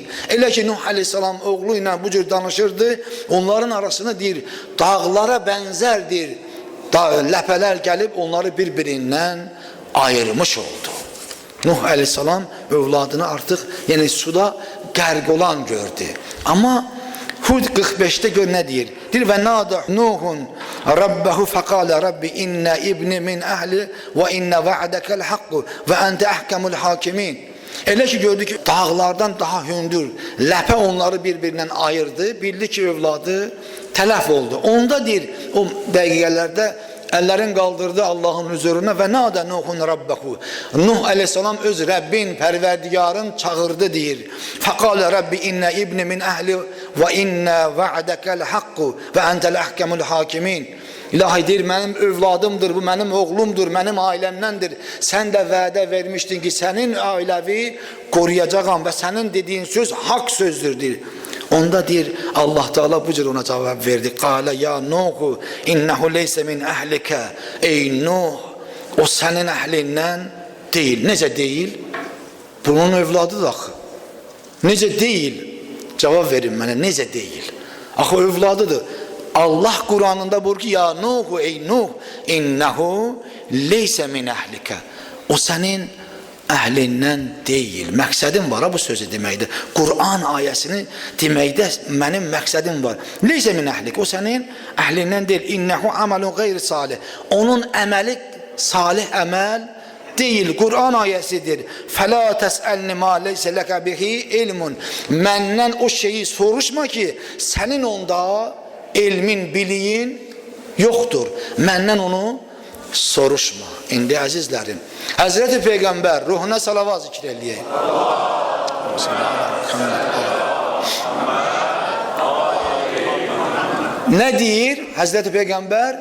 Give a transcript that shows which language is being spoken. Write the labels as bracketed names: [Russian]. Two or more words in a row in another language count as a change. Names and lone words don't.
[Azerbaijani] Elə ki Nuh aleyhissalam oğlu ilə bu cür danışırdı, onların arasını deyir, dağlara bənzərdir. Ləpələr gəlib onları bir-birindən ayırmış oldu. Nuh aleyhissalam övladını artıq suda qərq olan gördü. Amma Hud 45'te gör ne deyir? Deyir [Arabic] وَنَادَىٰ نُوحٌ رَبَّهُ فَقَالَ رَبِّ إِنَّ ابْنِي مِنْ أَهْلِي وَإِنَّ وَعْدَكَ الْحَقُّ وَأَنتَ أَحْكَمُ الْحَاكِمِينَ. [Azerbaijani] Elə ki gördü ki dağlardan daha hündür ləpə onları bir-birindən ayırdı. Bildi ki övladı tələf oldu. Onda deyir o dəqiqələrdə əllərin qaldırdı Allahın huzuruna [Arabic] وَنَادَىٰ نُوحٌ رَبَّهُ. [Azerbaijani] Nuh aleyhissalam öz Rəbbin, pərverdigarın çağırdı deyir. [Arabic] فَقَالَ رَبِّ إِنَّ ابْنِي مِنْ أَهْلِي وَإِنَّ وَعْدَكَ الْحَقُّ وَأَنتَ أَحْكَمُ الْحَاكِمِينَ. [Azerbaijani] İlahi deyir, mənim övladımdır, bu mənim oğlumdur, mənim ailəmdəndir. Sən də vədə vermişdin ki, sənin ailəvi qoruyacağam və sənin dediyin söz haqq sözdür, deyir. Onda deyir, Allah Teala bu cür ona cavab verdi. [Arabic] قَالَ يَا نُوحُ إِنَّهُ لَيْسَ مِنْ أَهْلِكَ. [Azerbaijani] Ey Nuh, o sənin əhlindən deyil. Necə deyil? Bunun övladıdır axı. Necə deyil? Cavab verin mənə, necə deyil? Axı övladıdır. Allah Kur'an'ında buyurur ki [Arabic] يَا نُوحُ [Azerbaijani] ey Nuh [Arabic] إِنَّهُ لَيْسَ مِنْ أَهْلِكَ. [Azerbaijani] O sənin əhlindən deyil. Məqsədim var bu sözü deməkdir. Kur'an ayəsini deməkdə mənim məqsədim var. [Arabic] لَيْسَ مِنْ أَهْلِكَ. [Azerbaijani] O sənin əhlindən deyil. [Arabic] إِنَّهُ عَمَلٌ غَيْرُ صَالِحٍ. [Azerbaijani] Onun əməli salih əməl değil. [Arabic] Kur'an ayəsidir. فَلَا تَسْأَلْنِ مَا لَيْسَ لَكَ بِهِ عِلْمٌ. [Azerbaijani] Məndən o şeyi soruşma ki sənin onda elmin, biliyin yoxdur. Məndən onu soruşma. İndi əzizlərim, Həzreti Peyğəmbər ruhuna salavat zikr eləyək. Nə deyir Həzreti Peyğəmbər?